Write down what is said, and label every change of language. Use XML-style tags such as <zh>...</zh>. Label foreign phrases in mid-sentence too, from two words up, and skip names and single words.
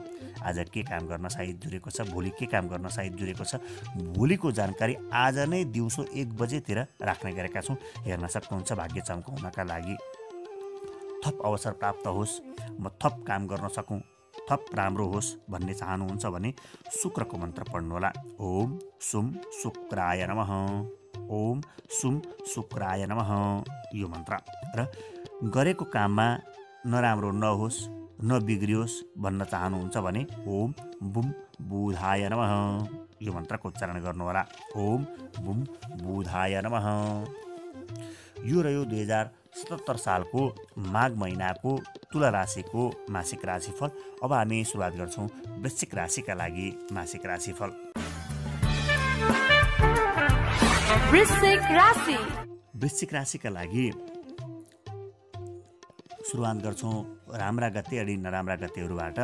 <ne>आज के काम गर्न सायद जुरेको छ, भोलि के काम गर्न सायद जुरेको छ, भोलिको जानकारी आज नै दिउँसो 1 बजेतिर राख्ने गरेका छौँ। हेर्न सक्नुहुन्छ। भाग्य चम्काउनका लागि थप अवसर प्राप्त होस्, म थप काम गर्न सकौँ, थप राम्रो होस् भन्ने चाहनुहुन्छ भने शुक्रको मन्त्र पढ्नुहोला।</ne> <sa>ओम सुम शुक्राय नमः, ओम सुम शुक्राय नमः यो मन्त्र।</sa> <ne>र गरेको काममा नराम्रो नहोस्, नबिग्रियोस् भन्न चाहनुहुन्छ भने</ne> <sa>ओम बुम बुधाय नमः</sa> <ne>यो मन्त्रको उच्चारण गर्नुहोला।</ne> <sa>ओम बुम बुधाय नमः।</sa> <ne>यो रह्यो 2077 सालको माघ महिनाको तुला राशिको मासिक राशिफल। अब हामी सुरुवात गर्छौँ वृश्चिक राशिका लागि मासिक राशिफल। वृश्चिक राशिका लागि सुरुवात गर्छौँ राम्रा गते अनि नराम्रा गतेहरूबाट।</ne>